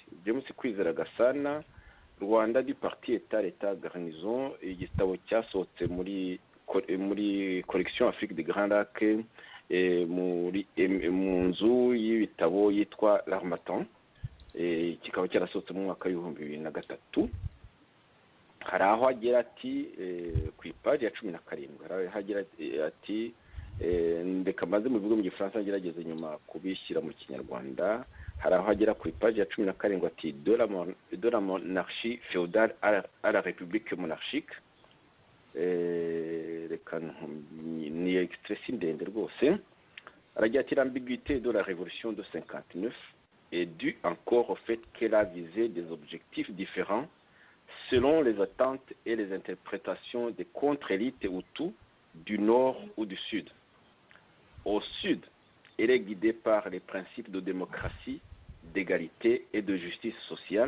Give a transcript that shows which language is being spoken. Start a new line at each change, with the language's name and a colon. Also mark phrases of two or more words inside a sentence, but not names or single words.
Kinyarwanda: James Kwizera Gasana, Rwanda du Parti État Garnison, igitabo cyasohotse muri collection Afrique de Grand Lac, mu nzu y'ibitabo yitwa L'Harmattan, kikaba cyarasohotse mu mwaka w'ibihumbi 2003. hari aho agira ati ku ipaji ya 17 hari aho agira ati ndeka maze mu bigo mu gifaransa ngerageze nyuma kubishyira mu kinyarwanda. hari aho agera ku ipaji ya 17 ati
French: de la monarchie féodale à la république monarchique.
Kinyarwanda: Reka ni extrait ndende rwose. aragira ati
French: l'ambiguïté de la révolution de 59 est due encore au fait qu'elle a visé des objectifs différents selon les attentes et les interprétations des contre-élites Hutus du Nord ou du Sud. Au Sud, elle est guidée par les principes de démocratie, d'égalité et de justice sociale.